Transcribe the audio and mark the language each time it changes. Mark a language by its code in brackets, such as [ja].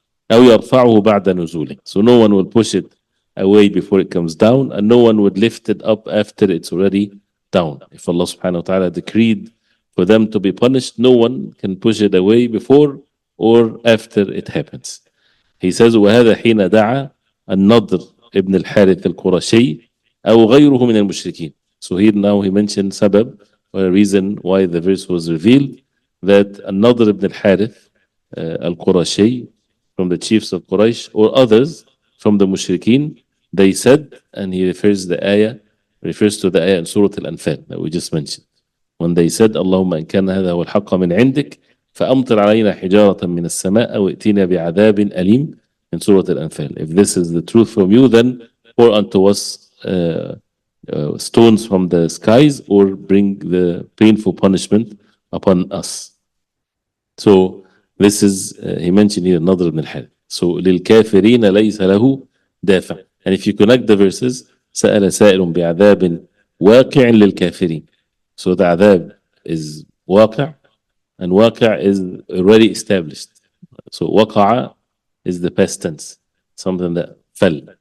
[ar] أو يرفعه بعد نزوله. [en] So no one will push it away before it comes down, and no one would lift it up after it's already down. If Allah subhanahu wa ta'ala decreed for them to be punished, no one can push it away before or after it happens. He says [ar] وهذا حين دعا النضر ابن الحارث القرشي أو غيره من المشركين. [en] So here now he mentioned sabab, or a reason why the verse was revealed, that النضر ibn al-Harith al-Qurashi, from the chiefs of Quraysh, or others from the mushrikeen, they said, and he refers to the ayah in Surah Al-Anfal that we just mentioned, when they said [ar] اللهم إن كان هذا هو الحق من عندك فأمطر علينا حجارة من السماء وائتنا بعذاب أليم, [en] in Surah Al-Anfal. If this is the truth from you, then pour unto us stones from the skies, or bring the painful punishment upon us. So this is, he mentioned here, Nadr ibn al-Harith. [ar] So للكافرين ليس له دافع. [en] And if you connect the verses, [ar] سأل سائل بعذاب واقع للكافرين. [en] So the adhab is واقع, and واقع is already established. So وقع is the past tense, something that fell.